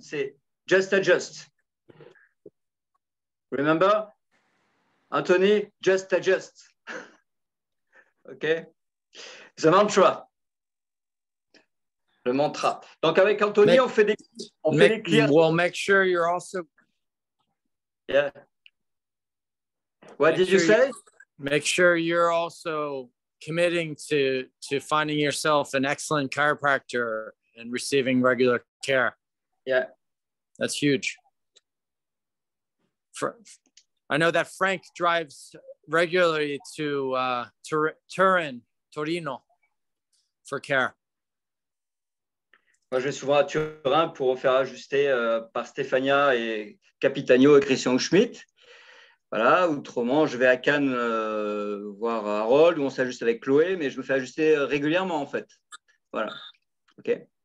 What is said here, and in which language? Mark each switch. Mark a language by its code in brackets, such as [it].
[fr] C'est [en] just adjust. Remember? Anthony, just adjust. OK? The mantra. [fr] Le mantra. Donc, avec Anthony, on fait des clear. [en] Well, make sure you're also... Yeah. What did you say? make sure you're also committing to finding yourself an excellent chiropractor and receiving regular care. Yeah. That's huge. I know that Frank drives regularly to Turin, Torino, for care. [fr] Moi, je vais souvent à Turin pour me faire ajuster par Stefania et Capitagno et Christian Schmidt. Voilà, autrement, je vais à Cannes voir Harold, où on s'ajuste avec Chloé, mais je me fais ajuster régulièrement, en fait. Voilà. OK.